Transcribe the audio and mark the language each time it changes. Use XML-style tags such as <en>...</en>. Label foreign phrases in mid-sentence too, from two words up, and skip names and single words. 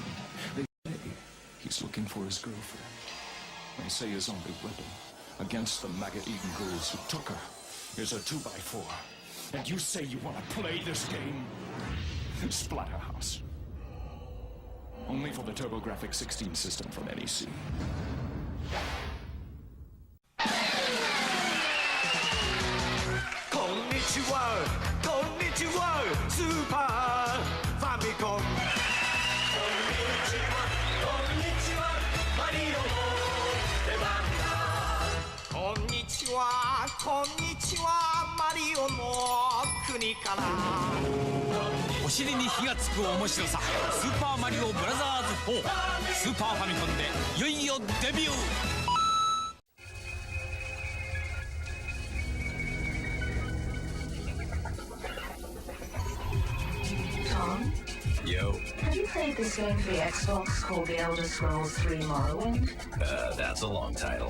<en>They say he's looking for his girlfriend. They say his only weapon against the maggot-eating ghouls who took her is a 2x4. And you say you want to play this game? Splatterhouse. Only for the TurboGrafx 16 system from NEC.</en> <ja>こんにちは、こんにちは, Super Famicom. こんにちは、こんにちは, マリオの出番だ. こんにちは、こんにちは, マリオの国から. お尻に火がつく面白さスーパーマリオブラザーズ4スーパーファミコンでいよいよデビュー</ja> <en>Tom? Yo. Have you played this game for the Xbox called The Elder Scrolls 3 Morrowind? That's a long title.</en>